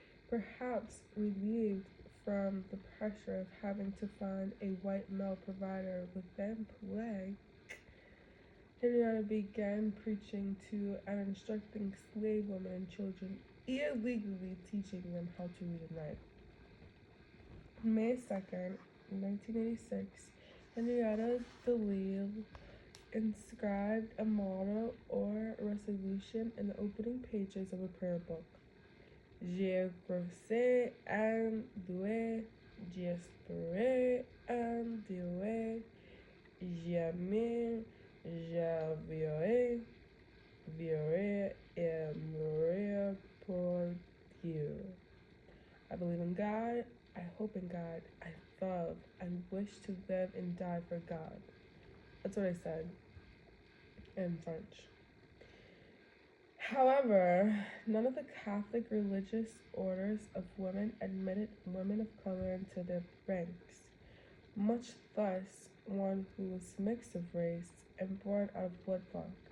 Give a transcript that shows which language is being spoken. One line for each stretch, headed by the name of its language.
English: Perhaps relieved from the pressure of having to find a white male provider within play, Henrietta began preaching to and instructing slave women and children, illegally teaching them how to read and write. On May 2nd, 1986, Henrietta Dalil inscribed a motto or resolution in the opening pages of a prayer book.
French: Je crois en Dieu, j'espère en Dieu, jamais je vivrai et mourrai pour Dieu.
English: I believe in God, I hope in God, I love, I wish to live and die for God. That's what I said in French. However, none of the Catholic religious orders of women admitted women of color into their ranks, much less one who was mixed of race and born out of wedlock.